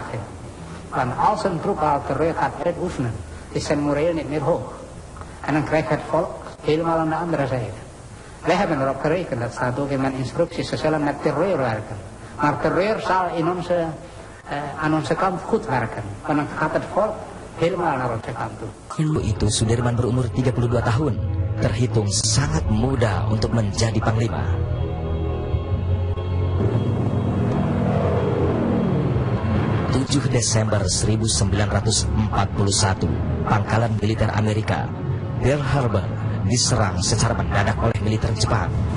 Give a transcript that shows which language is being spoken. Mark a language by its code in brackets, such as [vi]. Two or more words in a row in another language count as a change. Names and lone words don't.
[nl] Want als een troep al terreur gaat uitoefenen, is zijn moreel niet meer hoog. En dan krijgt het volk helemaal aan de andere zijde. Wij hebben erop gerekend, dat staat ook in mijn instructies, ze zullen met terreur werken. Maar terreur zal aan onze kant goed werken. Want dan gaat het volk helemaal naar onze kant toe. [id] Dulu itu Sudirman berumur 32 tahun, terhitung sangat muda untuk menjadi panglima. Desember 1941, pangkalan militer Amerika, Pearl Harbor, diserang secara mendadak oleh militer Jepang.